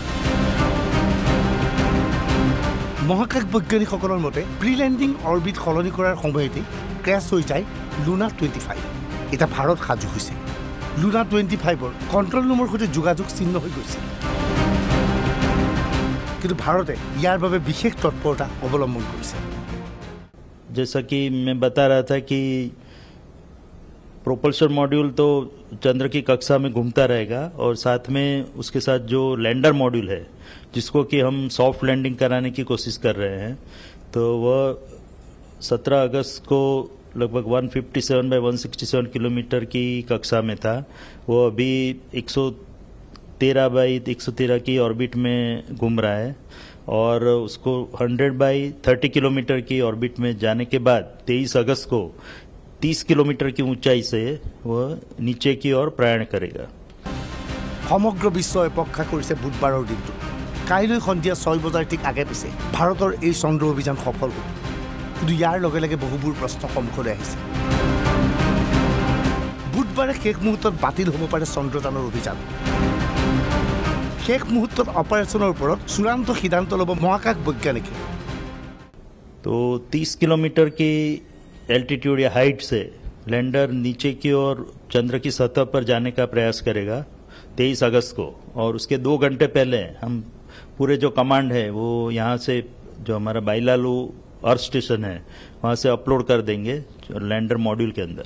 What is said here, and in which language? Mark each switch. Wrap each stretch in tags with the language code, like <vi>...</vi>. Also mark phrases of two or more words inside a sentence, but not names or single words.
<as>মহাকাশ বৈজ্ঞানিকসকলৰ মতে</as> <en>pre landing orbit</en> <as>সলনি কৰাৰ সময়তে ক্ৰাছ হৈ যায় লুনাৰ 25। এটা ভাৰত সাজু হৈছে। লুনাৰ 25ৰ কণ্ট্ৰল ৰুমৰ সৈতে যোগাযোগ চিহ্ন হৈ গৈছে। কিন্তু ভাৰতে ইয়াৰ বাবে বিশেষ তৎপৰতা অৱলম্বন কৰিছে।</as> <hi>जैसा कि मैं बता रहा था कि</hi> <en>propulsion module</en> <hi>तो चंद्र की कक्षा में घूमता रहेगा और साथ में उसके साथ जो</hi> <en>lander module</en> <hi>है जिसको कि हम</hi> <en>soft landing</en> <hi>कराने की कोशिश कर रहे हैं, तो वह 17 अगस्त को लगभग 157 बाय 167 किलोमीटर की कक्षा में था। वो अभी 113 बाई 113 की ऑर्बिट में घूम रहा है और उसको 100 बाई 30 किलोमीटर की ऑर्बिट में जाने के बाद 23 अगस्त को 30 किलोमीटर की ऊंचाई से वह नीचे की ओर प्रयाण करेगा।</hi> <as>সমগ্ৰ বিশ্বই অপেক্ষা কৰিছে বুধবাৰৰ দিনটো। কাইলৈ সন্ধিয়া 6 বজাৰ ঠিক আগে পিছে ভাৰতৰ এই চন্দ্ৰ অভিযান সফল হ'ব। কিন্তু ইয়াৰ লগে লগে বহুবোৰ প্ৰশ্ন সন্মুখলৈ আহিছে। বুধবাৰে শেষ মুহূৰ্তত বাতিল হ'ব পাৰে চন্দ্ৰযানৰ অভিযান। শেষ মুহূৰ্তত অপাৰেশ্যনৰ ওপৰত চূড়ান্ত সিদ্ধান্ত ল'ব মহাকাশ বৈজ্ঞানিকে।</as> <hi>तो 30 किलोमीटर की एल्टीट्यूड या हाइट से लैंडर नीचे की ओर चंद्र की सतह पर जाने का प्रयास करेगा 23 अगस्त को, और उसके 2 घंटे पहले हम पूरे जो कमांड है वो यहाँ से जो हमारा बाइलालू</hi> <en>earth station</en> <hi>है वहाँ से अपलोड कर देंगे</hi> <en>lander module</en> <hi>के अंदर।</hi>